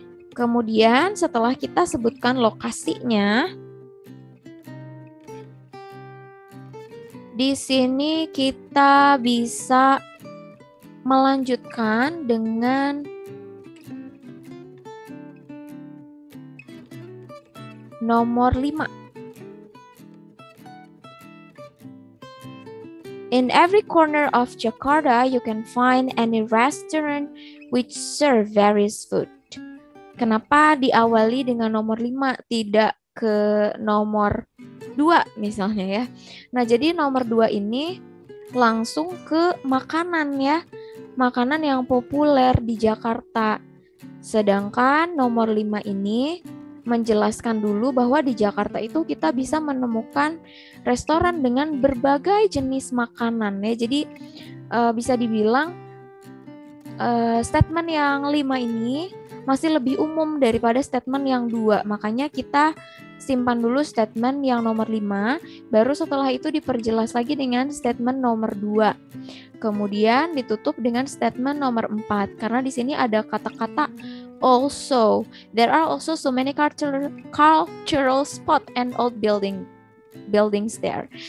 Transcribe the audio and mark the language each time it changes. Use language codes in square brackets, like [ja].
[id] Kemudian setelah kita sebutkan lokasinya, di sini kita bisa melanjutkan dengan nomor 5. [en] In every corner of Jakarta, you can find any restaurant which serve various food. [id] Kenapa diawali dengan nomor 5, tidak ke nomor 2 misalnya ya. Nah, jadi nomor 2 ini langsung ke makanan ya. Makanan yang populer di Jakarta. Sedangkan nomor 5 ini menjelaskan dulu bahwa di Jakarta itu kita bisa menemukan restoran dengan berbagai jenis makanan ya. Jadi bisa dibilang statement yang 5 ini masih lebih umum daripada statement yang 2. Makanya kita simpan dulu statement yang nomor 5, baru setelah itu diperjelas lagi dengan statement nomor 2. Kemudian ditutup dengan statement nomor 4 karena di sini ada kata-kata [en] Also, there are also so many cultural spot and old buildings there.